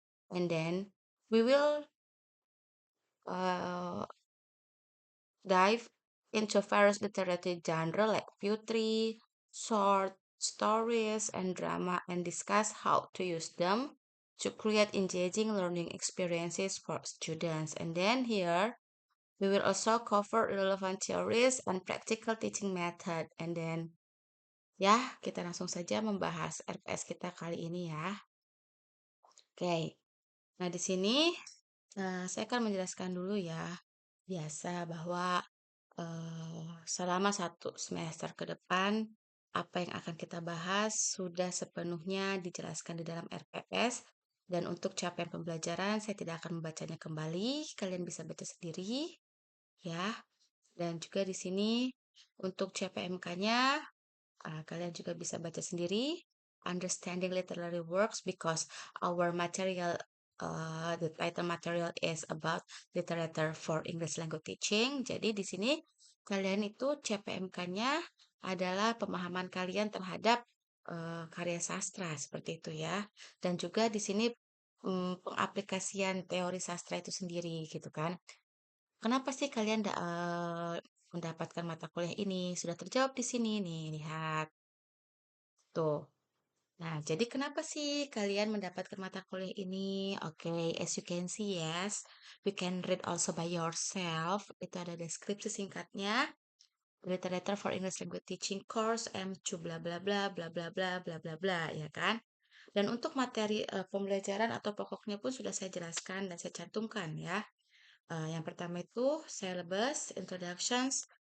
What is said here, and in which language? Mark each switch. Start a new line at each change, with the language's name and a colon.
English: And then we will uh, dive into various literary genre like poetry, short stories, and drama and discuss how to use them to create engaging learning experiences for students. And then here we will also cover relevant theories and practical teaching method. And then
Indonesian: ya, kita langsung saja membahas RPS kita kali ini ya. Oke. Nah, di sini saya akan menjelaskan dulu ya, biasa bahwa selama satu semester ke depan, apa yang akan kita bahas sudah sepenuhnya dijelaskan di dalam RPS. Dan untuk capaian pembelajaran, saya tidak akan membacanya kembali. Kalian bisa baca sendiri, ya. Dan juga di sini untuk CPMK-nya, kalian juga bisa baca sendiri.
English: Understanding literary works because our material, the title material is about literature for English language teaching.
Indonesian: Jadi di sini kalian itu CPMK-nya adalah pemahaman kalian terhadap karya sastra seperti itu ya. Dan juga di sini pengaplikasian teori sastra itu sendiri gitu kan. Kenapa sih kalian mendapatkan mata kuliah ini? Sudah terjawab di sini nih, lihat. Tuh. Nah, jadi kenapa sih kalian mendapatkan mata kuliah ini?
English: Oke, as you can see, yes, we can read also by yourself.
Indonesian: Itu ada deskripsi singkatnya.
English: Literature for English Language Teaching Course M2 bla bla bla bla bla bla bla bla bla
Indonesian: ya kan? Dan untuk materi pembelajaran atau pokoknya pun sudah saya jelaskan dan saya cantumkan ya. Yang pertama itu syllabus, introductions.